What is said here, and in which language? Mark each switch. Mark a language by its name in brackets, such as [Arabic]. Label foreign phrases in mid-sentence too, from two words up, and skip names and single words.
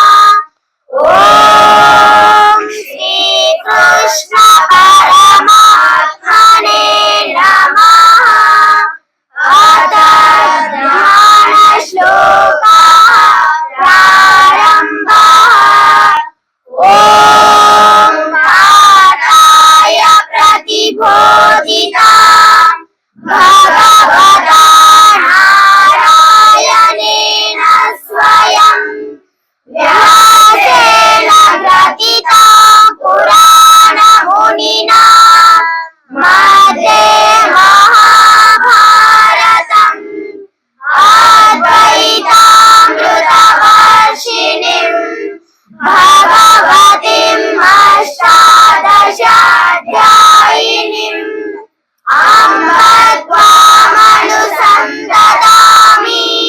[Sanskrit] ಓಂ ಶ್ರೀ ಕೃಷ್ಣ ಪರಮಾತ್ಮನೇ ನಮಃ. ಅಥ ಜ್ಞಾನ ಶ್ಲೋಕ ಪ್ರಾರಂಭ. ಓಂ ಪಾಠಾಯ ಪ್ರತಿಬೋಧಿತ ಭಗವತಾ ನಾರಾಯಣೇನ ಸ್ವಯಂ ವ್ಯಾಸೇನ ಗ್ರಥಿತಾಂ ಪುರಾಣ ಮುನಿನಾ ಮಧ್ಯೆ ಮಹಾಭಾರತಂ ಅದ್ವೈತಾಮೃತವರ್ಷಿಣಿಂ ಭಗವತಿಂ ಅಷ್ಟಾದಶಾಧ್ಯಾಯಿನಿಂ ಅಂಬ ತ್ವಾಮನುಸಂದದಾಮಿ.